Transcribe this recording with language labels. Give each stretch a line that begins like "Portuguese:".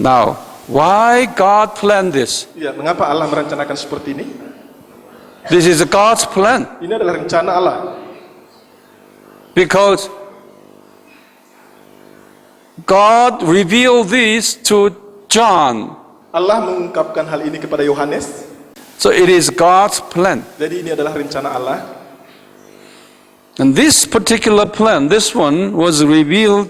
English: Now, why God planned this?
Indonesian: Ya, mengapa Allah merencanakan seperti ini?
English: This is God's plan.
Indonesian: Ini adalah rencana Allah.
English: Because God revealed this to John.
Indonesian: Allah mengungkapkan hal ini kepada Yohanes.
English: So it is God's plan.
Indonesian: Jadi ini adalah rencana Allah.
English: And this particular plan, this one was revealed